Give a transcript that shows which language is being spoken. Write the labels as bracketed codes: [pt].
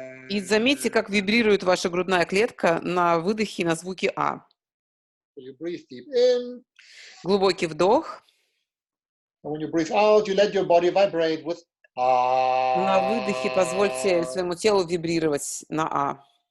[ru] И заметьте, как вибрирует ваша грудная клетка на выдохе на звуке «а». [en] You breathe deep in. [ru] Глубокий вдох. [en] And when you breathe out, you let your body vibrate with [ru] На выдохе позвольте своему телу вибрировать на «а».